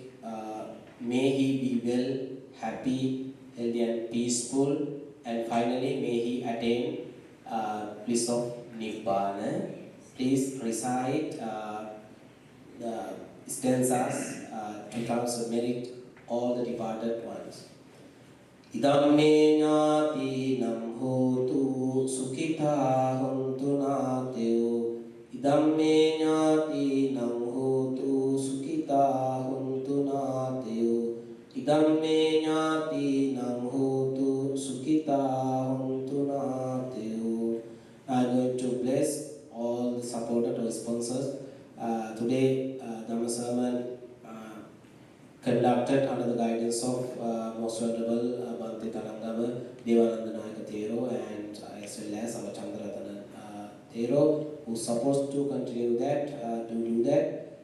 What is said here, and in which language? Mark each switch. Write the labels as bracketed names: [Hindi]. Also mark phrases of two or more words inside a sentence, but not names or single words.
[English] May he be well, happy, healthy and peaceful, and finally may he attain bliss of Nirvana. Please recite the stanzas to transfer merit all the departed ones. [Pali] Idam me ñāti nam hotu sukhitā hontu nāteo. Idam me ñāti nam hotu sukhitā hontu nāteo. Idam me ñāti nam hotu sukhitā hontu nāteo. [English] I am going to bless all the supporters or sponsors. Today, Dhamma sermon conducted under the guidance of Most Venerable Bhante Talangama Devanandanayaka Thero and as well as our Chandraratana Thero, who is supposed to continue that, to do that.